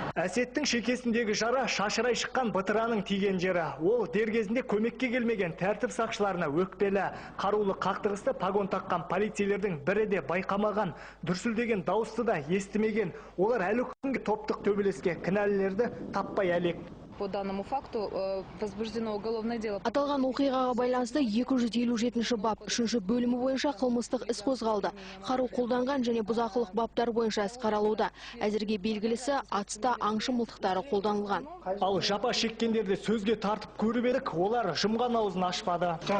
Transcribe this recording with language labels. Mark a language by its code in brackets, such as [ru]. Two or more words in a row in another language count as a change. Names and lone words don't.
[kk] Әсеттің шекесіндегі жара шашырай шыққан бытыраның тиген жері. Ол дер кезінде көмекке келмеген тәртіп сақшыларына өкпелі. Қарулы қақтығысты погон таққан полицейлердің бірі де байқамаған, дүрсілдеген дауысты да естімеген. Олар әлі күнге топтық төбелеске кінәлілерді таппай әлек. [ru] По данному факту возбуждено уголовное дело. [kk] Аталған оқиғаға байланысты 257-ші бап 3-ші бөлімі бойынша қылмыстық іс қозғалды. Қару қолданған және бұзақылық баптар бойынша іс қаралуда. Әзірге белгілісі атыста аңшы мылтықтары қолданылған. Ал жапа шеккендерді сөзге тартып көріп едік, олар жұмған аузын ашпады.